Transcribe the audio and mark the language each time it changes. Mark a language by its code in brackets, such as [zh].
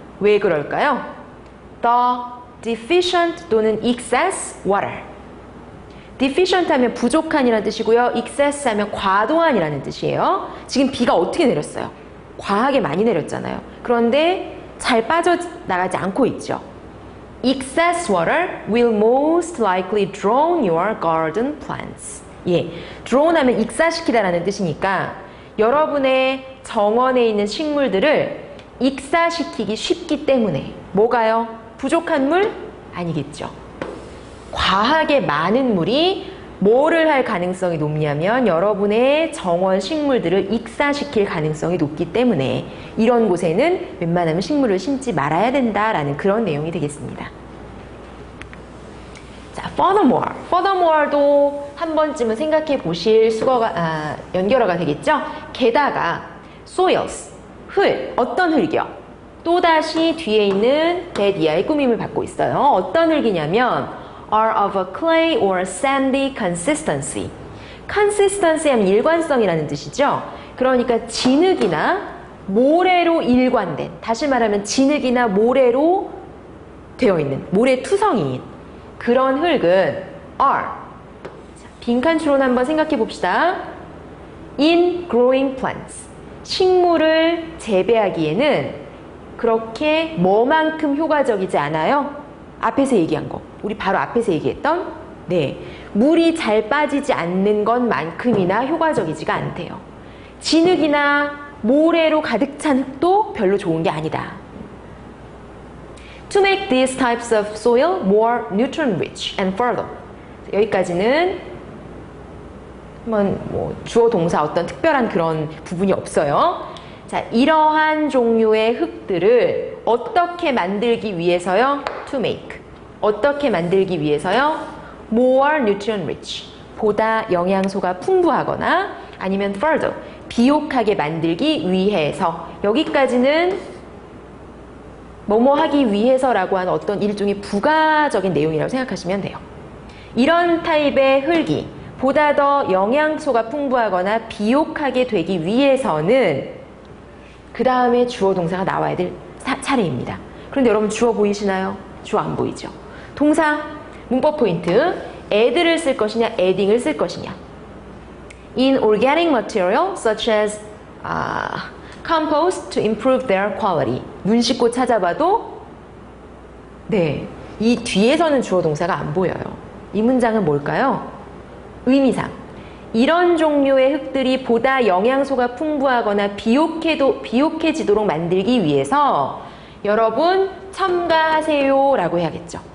[ko] 왜 그럴까요? [en] The deficient [ko] 또는 [en] excess water. [ko] deficient 하면 부족한이라는 뜻이고요. excess 하면 과도한이라는 뜻이에요. 지금 비가 어떻게 내렸어요? 과하게 많이 내렸잖아요. 그런데 잘 빠져나가지 않고 있죠. [en] Excess water will most likely drown your garden plants. [ko] 예, drown 하면 익사시키다라는 뜻이니까 여러분의 정원에 있는 식물들을 익사시키기 쉽기 때문에 뭐가요? 부족한 물? 아니겠죠. 과하게 많은 물이 뭐를 할 가능성이 높냐면 여러분의 정원 식물들을 익사시킬 가능성이 높기 때문에 이런 곳에는 웬만하면 식물을 심지 말아야 된다라는 그런 내용이 되겠습니다. 자, furthermore도 한 번쯤은 생각해 보실 연결어가 되겠죠? 게다가 soils, 흙, 어떤 흙이요? 또다시 뒤에 있는 데디아의 꾸밈을 받고 있어요. 어떤 흙이냐면 [en] are of a clay or sandy consistency. [ko] consistency 하면 일관성이라는 뜻이죠. 그러니까 진흙이나 모래로 일관된, 다시 말하면 진흙이나 모래로 되어 있는, 모래 투성이인 그런 흙은 are. 빈칸 추론 한번 생각해 봅시다. [en] in growing plants. [ko] 식물을 재배하기에는 그렇게 뭐만큼 효과적이지 않아요? 앞에서 얘기한 거. 우리 바로 앞에서 얘기했던 네, 물이 잘 빠지지 않는 것만큼이나 효과적이지가 않대요. 진흙이나 모래로 가득 찬 흙도 별로 좋은 게 아니다. [en] To make these types of soil more nutrient rich and fertile. [ko] 여기까지는 한번 주어 동사 어떤 특별한 그런 부분이 없어요. 자, 이러한 종류의 흙들을 어떻게 만들기 위해서요? [en] To make. [ko] 어떻게 만들기 위해서요? [en] More nutrient rich. [ko] 보다 영양소가 풍부하거나 아니면 further. 비옥하게 만들기 위해서. 여기까지는 뭐뭐 하기 위해서라고 하는 어떤 일종의 부가적인 내용이라고 생각하시면 돼요. 이런 타입의 흙이 보다 더 영양소가 풍부하거나 비옥하게 되기 위해서는 그 다음에 주어 동사가 나와야 될 차례입니다. 그런데 여러분 주어 보이시나요? 주어 안 보이죠? 동사, 문법 포인트, add를 쓸 것이냐, adding을 쓸 것이냐. [en] In organic material such as compost to improve their quality. [ko] 눈 씻고 찾아봐도 네, 이 뒤에서는 주어 동사가 안 보여요. 이 문장은 뭘까요? 의미상 이런 종류의 흙들이 보다 영양소가 풍부하거나 비옥해지도록 만들기 위해서 여러분 첨가하세요 라고 해야겠죠.